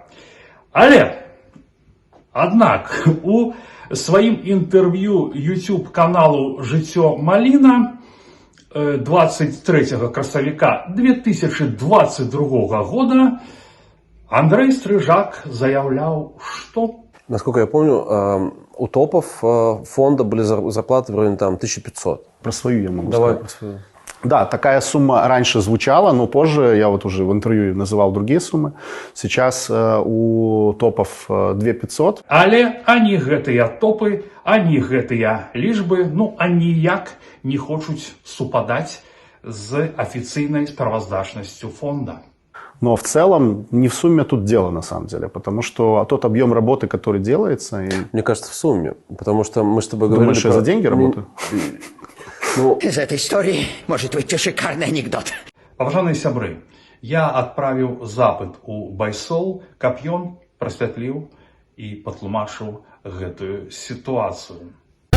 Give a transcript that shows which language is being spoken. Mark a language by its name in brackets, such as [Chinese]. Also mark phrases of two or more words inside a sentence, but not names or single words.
[Belarusian] Але, аднак, у сваім інтэрв'ю YouTube каналу «Жыццё Маліна» 23 красавіка 2022 года Андрей Стрижак [Russian] заявлял, что... Насколько я помню, у топов фонда были зарплаты в районе там 1500. Про свою я могу Давай сказать. про свою. Да, такая сумма раньше звучала, но позже я вот уже в интервью называл другие суммы. Сейчас у топов 2500. [Belarusian] Але ані гэтыя топы, ані гэтыя лічбы, ну, аніяк не хочуць супадаць з афіцыйнай справаздачнасцю фонда. [Russian] Но в целом не в сумме тут дело на самом деле, потому что тот объем работы, который делается... И... Мне кажется, в сумме, потому что мы с тобой говорили... Думаешь, я за деньги работаю? Из этой истории может выйти шикарный анекдот. [Belarusian] Паважаныя сябры, я адправіў запыт у BuySol, каб ён прасвятліў і патлумачыў гэтую сітуацыю.